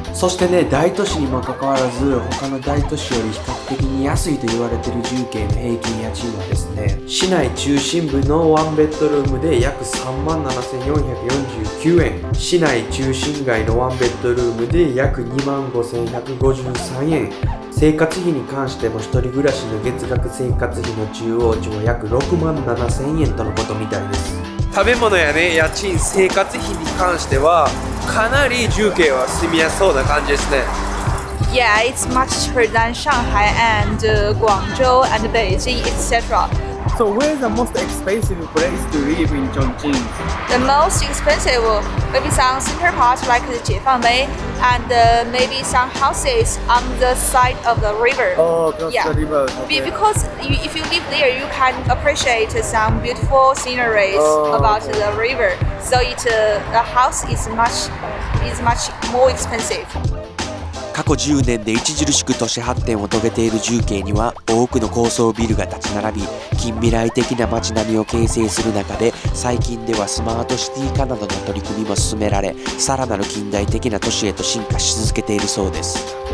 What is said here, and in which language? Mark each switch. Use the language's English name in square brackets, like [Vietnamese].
[Japanese] そしてね、大都市にもかかわらず他の大都市より比較的に安いと言われている住居の平均家賃はですね、市内中心部のワンベッドルームで約37,449円、市内中心街のワンベッドルームで約25,153円、生活費に関しても一人暮らしの月額生活費の中央値は約67,000円とのことみたいです。食べ物やね、家賃、生活費に関してはかなり重慶は住みやすそうな感じですね。 [English] Yeah, it's much cheaper than Shanghai and Guangzhou and Beijing, etc. So where is the most expensive place to live in Chongqing? The most expensive, maybe some center part like the Jiefangmei, and maybe some houses on the side of the river. Oh, across Yeah. the river. Because if you live there, you can appreciate some beautiful sceneries Oh, about the river. So the house is much more expensive. [Japanese] 過去10年で著しく都市発展を遂げている重慶には多くの高層ビルが立ち並び、近未来的な街並みを形成する中で、最近ではスマートシティ化などの取り組みも進められ、さらなる近代的な都市へと進化し続けているそうです。